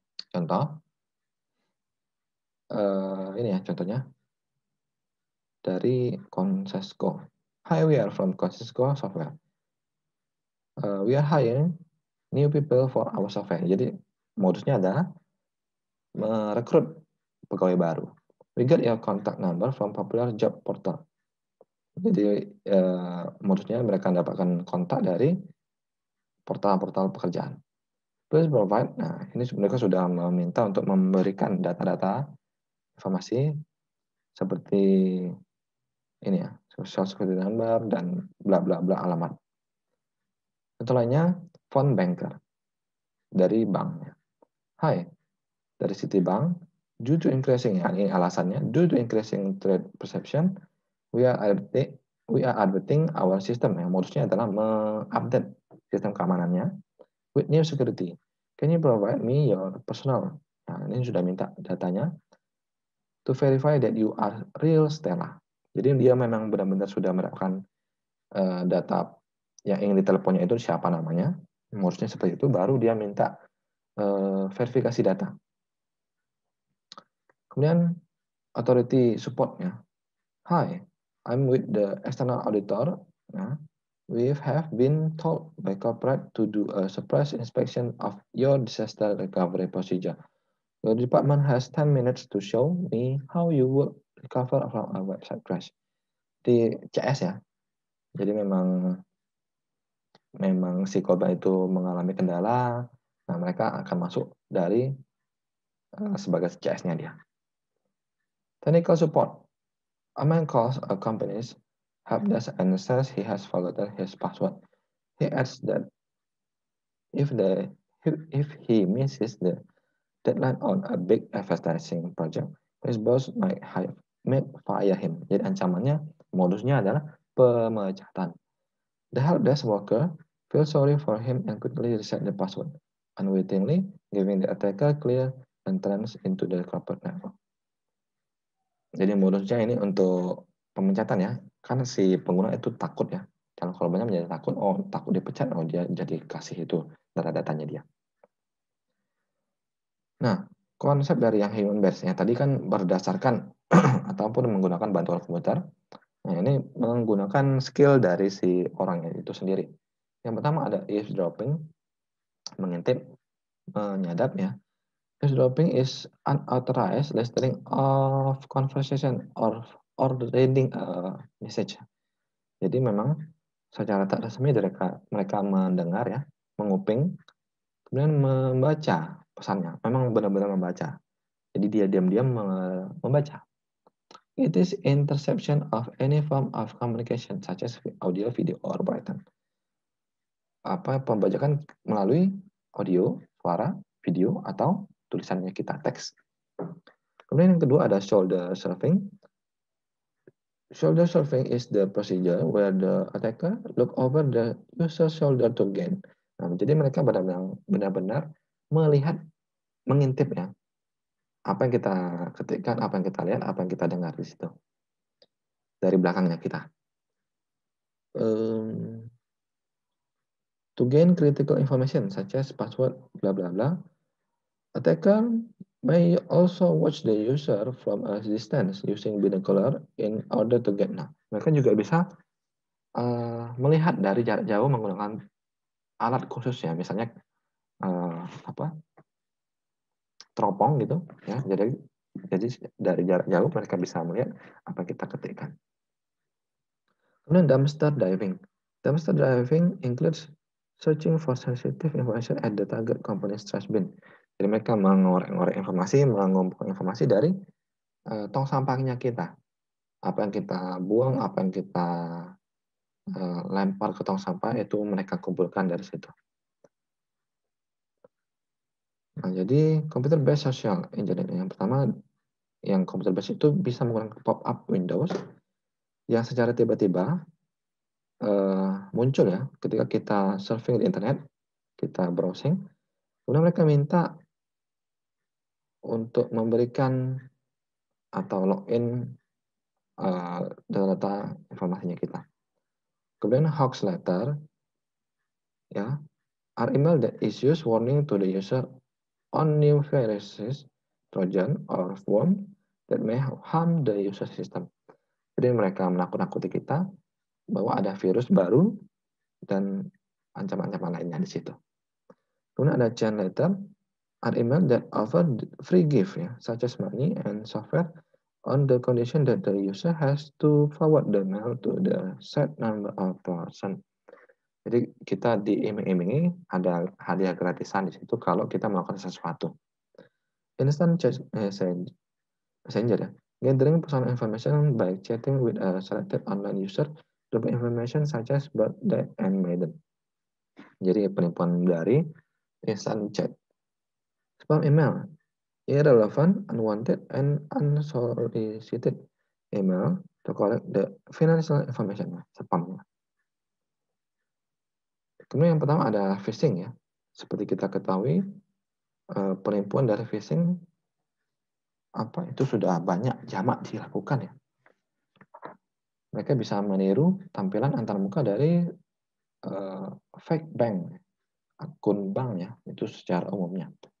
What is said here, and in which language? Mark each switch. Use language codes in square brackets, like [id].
[id] Contoh, ini ya contohnya dari Consesco. [en] Hi, we are from Consesco Software. We are hiring new people for our software. [id] Jadi modusnya adalah merekrut pegawai baru. [en] We got your contact number from popular job portal. [id] Jadi modusnya mereka mendapatkan kontak dari portal-portal pekerjaan. [en] Please provide. [id] Nah, ini mereka sudah meminta untuk memberikan data-data informasi seperti ini ya, [en] social security number [id] dan bla bla bla alamat. Contoh lainnya, phone banker dari bank. [en] Hi, [id] dari [en] Citibank, due to increasing, [id] ya ini alasannya, [en] due to increasing threat perception, we are updating our system. [id] Yang modusnya adalah mengupdate sistem keamanannya [en] with new security. Can you provide me your personal? [id] Nah, ini sudah minta datanya [en] to verify that you are real Stella. [id] Jadi dia memang benar-benar sudah mendapatkan data yang ingin diteleponnya itu siapa namanya. Modusnya seperti itu, baru dia minta verifikasi data. Kemudian authority support-nya. [en] Hi, I'm with the external auditor. Nah, we have been told by corporate to do a surprise inspection of your disaster recovery procedure. Your department has 10 minutes to show me how you will recover from a website crash. [id] Di CS ya. Jadi memang si korban itu mengalami kendala, nah mereka akan masuk dari sebagai CS-nya dia. [en] Technical support. A man calls a company's help desk and says he has forgotten his password. He adds that if he misses the deadline on a big advertising project, his boss might fire him. [id] Jadi ancamannya, modusnya adalah pemecatan. [en] The help desk worker feels sorry for him and quickly reset the password, unwittingly giving the attacker clear entrance into the corporate network. [id] Jadi modusnya ini untuk pemecatan ya, karena si pengguna itu takut ya. Kalau korbannya menjadi takut, takut dipecat, dia jadi kasih itu data-datanya dia. Nah, konsep dari yang human based-nya tadi kan berdasarkan ataupun menggunakan bantuan komputer. Nah, ini menggunakan skill dari si orangnya itu sendiri. Yang pertama ada eavesdropping, mengintip, menyadap ya. [en] Eavesdropping is unauthorized listening of conversation or reading a message. [id] Jadi memang secara tak resmi mereka mendengar ya, menguping, kemudian membaca pesannya. Memang benar-benar membaca. Jadi dia diam-diam membaca. [en] It is interception of any form of communication such as audio, video, or written. [id] Pembajakan melalui audio, suara, video, atau tulisannya kita, teks. Kemudian yang kedua ada shoulder surfing. [en] Shoulder surfing is the procedure where the attacker look over the user's shoulder to gain. [id] Nah, jadi mereka benar-benar melihat, mengintip ya, apa yang kita ketikkan, apa yang kita lihat, apa yang kita dengar di situ. Dari belakangnya kita. [en] To gain critical information such as password blah blah blah, attacker may also watch the user from a distance using binocular in order to get. [id] Nah, mereka juga bisa melihat dari jarak jauh menggunakan alat khusus ya, misalnya apa teropong gitu ya. Jadi dari jarak jauh mereka bisa melihat apa yang kita ketikkan. Kemudian dumpster diving. Dumpster diving includes searching for sensitive information at the target company's trash bin. Jadi mereka mengorek-ngorek informasi, mengumpulkan informasi dari tong sampahnya kita. Apa yang kita buang, apa yang kita lempar ke tong sampah itu mereka kumpulkan dari situ. Nah, jadi computer based social engineering yang pertama, yang computer based itu bisa menggunakan pop-up windows yang secara tiba-tiba muncul ya ketika kita surfing di internet, kita browsing, kemudian mereka minta untuk memberikan atau login data informasinya kita. Kemudian [en] hoax letter ya are email that issues warning to the user on new viruses, trojan, or worm that may harm the user system. [id] Jadi mereka menakut-nakuti kita bahwa ada virus baru dan ancaman-ancaman lainnya di situ. Kemudian ada [en] chain letter, are email that offer free gift ya, such as money and software on the condition that the user has to forward the mail to the set number of person. [id] Jadi kita diiming-imingi ada hadiah gratisan di situ kalau kita melakukan sesuatu. [en] Instant chat messenger ya, gathering personal information by chatting with a selected online user to information such as birth, date, and maiden. [id] Jadi penipuan dari instant chat. [en] Spam email, irrelevant, unwanted, and unsolicited email to collect the financial information. Spam. [id] Kemudian yang pertama ada phishing ya. Seperti kita ketahui, penipuan dari phishing itu sudah banyak jamak dilakukan ya. Mereka bisa meniru tampilan antarmuka dari fake bank, akun bank ya, itu secara umumnya.